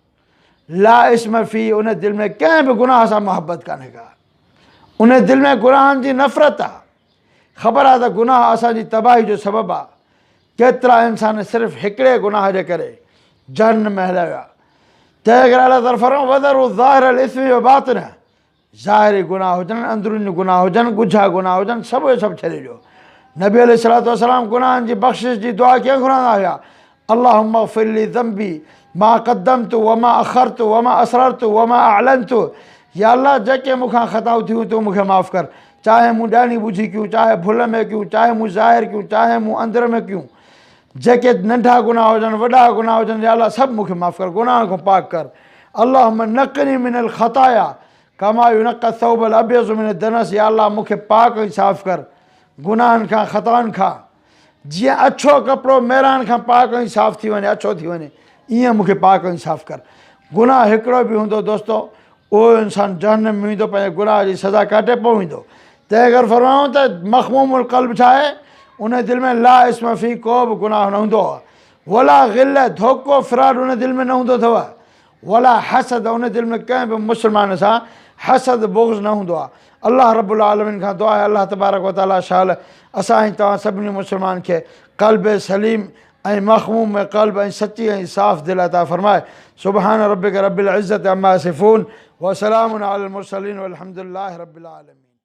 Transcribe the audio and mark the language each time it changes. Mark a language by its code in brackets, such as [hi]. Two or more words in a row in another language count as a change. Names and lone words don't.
[ar] لا إثم فيه, [sd] उन दिलि में कंहिं बि गुनाह सां मुहबत कान्हे का, उन दिलि में गुनाहनि जी नफ़रत आहे। ख़बर आहे त गुनाह असांजी तबाही जो सबबु आहे। केतिरा इंसान सिर्फ़ु हिकिड़े गुनाह जे करे जहन्नम में हलिया विया। तंहिं करे अलाह ताला फरमायो [ar] وذروا ظاهر الإثم وباطنه, [sd] ज़ाहिरी गुनाह हुजनि, अंदरूनी गुनाह हुजनि, ॻुझा गुनाह हुजनि, सभु इहे सभु छॾे ॾियो। [ar] نبي عليه الصلاة والسلام [sd] गुनाहनि जी बख़्शिश जी दुआ कीअं घुरंदा हुआ? [ar] اللهم اغفر لي ذنبي ما قدمت وما أخرت وما أسررت وما أعلنت. [sd] या अल्लाह, जेके मूंखां ख़ताऊं थियूं तूं मूंखे माफ़ु कर, चाहे मूं ॼाणी ॿुझी कयूं, चाहे भुल में कयूं, चाहे मूं ज़ाहिर कयूं, चाहे मूं अंदर में कयूं, जेके नंढा गुनाह हुजनि, वॾा गुनाह हुजनि, या अल्लाह सभु मूंखे माफ़ु कर, गुनाह खां पाक कर। [ar] اللهم نقني من الخطايا كما ينقى الثوب الأبيض من الدنس. [sd] या अल्लाह, मूंखे पाक ऐं साफ़ु कर गुनाहनि खां, ख़ताउनि खां, जीअं अछो कपिड़ो मेरान खां पाक ऐं साफ़ु थी वञे, अछो थी वञे, ईअं मूंखे पाक ऐं साफ़ु कर। गुनाह हिकिड़ो बि हूंदो दोस्तो, उहो इंसानु जहन्नम में वेंदो, पंहिंजे गुनाह जी सज़ा काटे पोइ वेंदो। तंहिं करे फरमायूं त [ar] مخموم القلب [sd] छा आहे? उन दिलि में [ar] لا إثم فيه, [sd] को बि गुनाह न हूंदो आहे। [ar] ولا غل, [sd] धोखो फ़िराड उन दिलि में न हूंदो अथव। [ar] ولا حسد, [sd] उन दिलि में कंहिं बि मुस्लमान सां हसद बुग़्ज़ न हूंदो आहे। [ar] الله رب العالمين [sd] खां दुआ आहे, [ar] الله تبارك وتعالى [sd] शाल असां ऐं तव्हां सभिनी मुस्लमान खे [ar] قلب سليم [sd] ऐं [ar] مخموم قلب [sd] ऐं सची ऐं साफ़ दिलि अता फ़रमाए। [ar] سبحان ربك رب العزة عما يصفون وسلام على المرسلين والحمد لله رب العالمين.